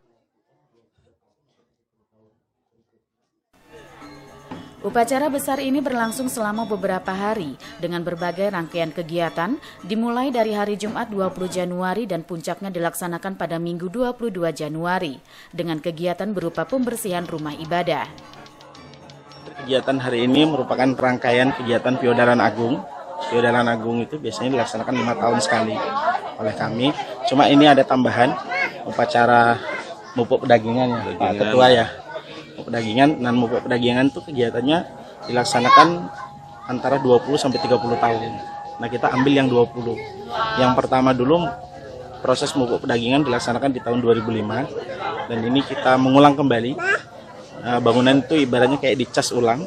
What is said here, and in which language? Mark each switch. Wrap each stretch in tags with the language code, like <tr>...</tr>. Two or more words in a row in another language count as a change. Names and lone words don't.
<id>Upacara besar ini berlangsung selama beberapa hari dengan berbagai rangkaian kegiatan, dimulai dari hari Jumat 20 Januari dan puncaknya dilaksanakan pada Minggu 22 Januari dengan kegiatan berupa pembersihan rumah ibadah. Kegiatan hari ini merupakan rangkaian kegiatan Piodaran Agung. Piodaran Agung itu biasanya dilaksanakan 5 tahun sekali oleh kami. Cuma ini ada tambahan upacara mupuk pedagingan ya, Pak Ketua ya. Pedagingan dan mupuk pedagingan itu kegiatannya dilaksanakan antara 20 sampai 30 tahun. Nah, kita ambil yang 20. Yang pertama dulu proses mupuk pedagingan dilaksanakan di tahun 2005 dan ini kita mengulang kembali. Bangunan itu ibaratnya kayak dicas ulang.</id>